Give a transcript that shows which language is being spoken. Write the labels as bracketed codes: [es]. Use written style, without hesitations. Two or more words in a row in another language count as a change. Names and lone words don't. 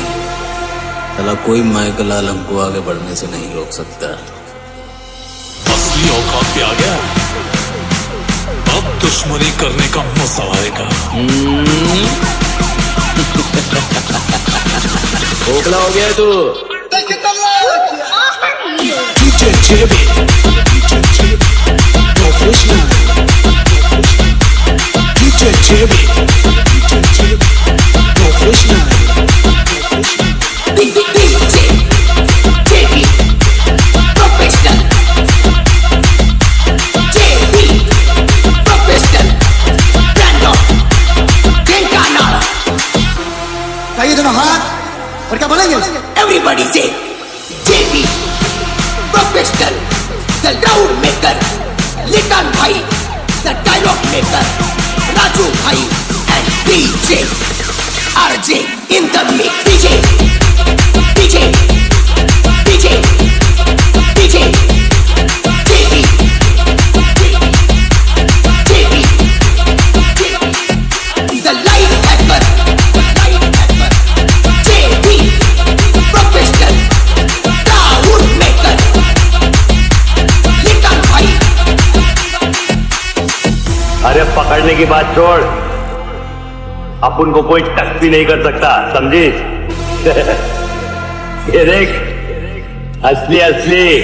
[hi] साला कोई माइकल लाल हमको आगे बढ़ने से नहीं रोक सकता। असली औकात पे आ गया, अब दुश्मनी करने का मजा आएगा। खोखला हो गया तू। [en] DJ JB, professional. DJ JB, professional. DJ JB, professional. JB, professional. Brandon, Tenkana. [hi] चाहिए दोनों हाथ और क्या बोलेंगे? [en] Everybody say JB, professional. The round maker, Litan Bhai, the dialogue maker, Raju Bhai, and DJ RJ in the mix. DJ, DJ, DJ, DJ, JB, JB, the light hacker, JB, professional, round maker, Litan Bhai. [hi] अरे पकड़ने की बात छोड़, अपन को कोई टच भी नहीं कर सकता, समझी? ये देख, असली असली।